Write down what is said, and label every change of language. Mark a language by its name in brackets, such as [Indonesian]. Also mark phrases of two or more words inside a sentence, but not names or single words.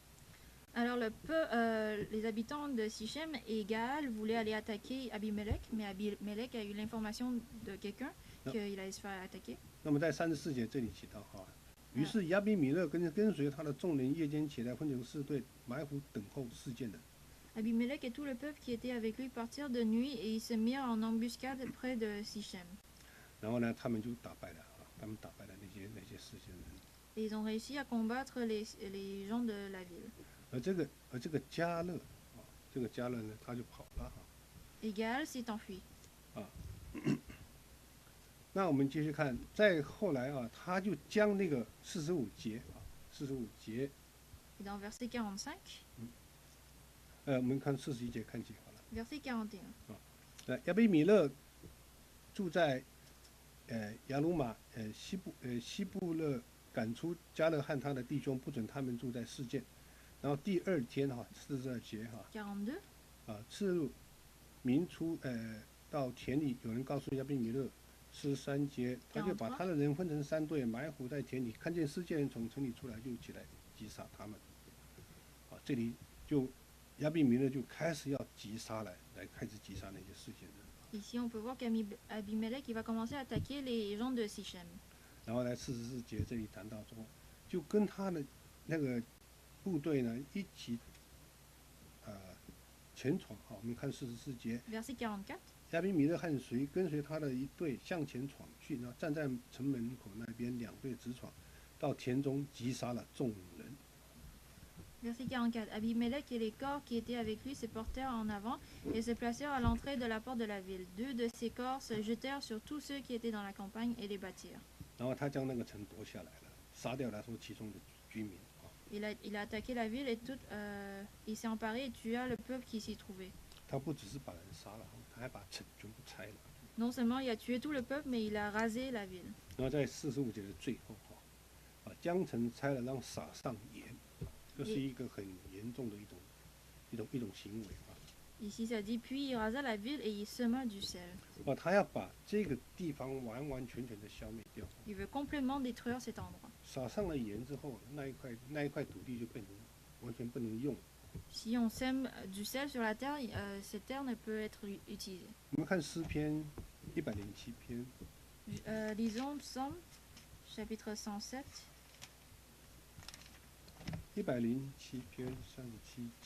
[French] Alors les habitants de Sichem et Gaal voulaient aller attaquer Abimelech, mais Abimelech a eu l'information de quelqu'un qu'il allait se faire attaquer. [Chinese] 那么在34节这里提到于是亚比米勒跟随他的众人夜间起来，分成4队，埋伏等候事件的。 [French] Abimelech et tout le peuple qui était avec lui partirent de nuit et ils se mirent en embuscade près de Sichem. [Chinese] 然后呢，他们就打败了他们打败了那些事件人。 [French] Et ils ont réussi à combattre les gens de la ville. [Chinese] 而这个加勒呢，他就跑了 [French] Et Gaal s'est enfui. [Chinese] 那我们继续看，再后来他就将那个45节。 [French] Et dans verset 45. [Chinese] 我们看41节看起好了。 [French] Verset 41. [Chinese] 亚比米勒住在亚鲁玛西部勒，赶出加勒和他的弟兄，不准他们住在示剑。然后第2天42节 [French] 42. [Chinese] 次日民出到田里，有人告诉亚比米勒，43节，他就把他的人分成3队，埋伏在田里，看见示剑人从城里出来，就起来击杀他们。这里就亚比米勒就开始要击杀开始击杀那些示剑人。 [French] Ici, on peut voir qu'Abimelech il va commencer à attaquer les gens de Sichem. [Chinese] 然后来44节这里谈到说，就跟他的那个部队呢一起前闯。我们看44节。 [French] Verset 44. [Chinese] 亚比米勒跟随他的一队向前闯去，然后站在城门口那边，2队直闯，到田中击杀了众人。 [French] Verset 44. Abimelech et les corps qui étaient avec lui se portèrent en avant et se placèrent à l'entrée de la porte de la ville. 2 de ces corps se jetèrent sur tous ceux qui étaient dans la campagne et les battirent. [Chinese] 然后他将那个城夺下来了，杀掉了说其中的居民。 [French] Il a attaqué la ville et il s'est emparé et tua le peuple qui s'y trouvait. [Chinese] 他不只是把人杀了，他还把城全部拆了。 [French] Non seulement il a tué tout le peuple, mais il a rasé la ville. [Chinese] 然后在45节的最后将城拆了，让撒上盐，这是一个很严重的一种行为。 [French] Ici ça dit puis il rasa la ville et il sema du sel. [Chinese] 他要把这个地方完完全全的消灭掉。 [French] Il veut complètement détruire cet endroit. [Chinese] 撒上了盐之后，那一块土地就变成完全不能用。 [French] Si on sème du sel sur la terre, cette terre ne peut être utilisée. [Chinese] 我们看诗篇107篇。 [French] Lisons Psaume, chapitre 107. [Chinese] 107 篇37节。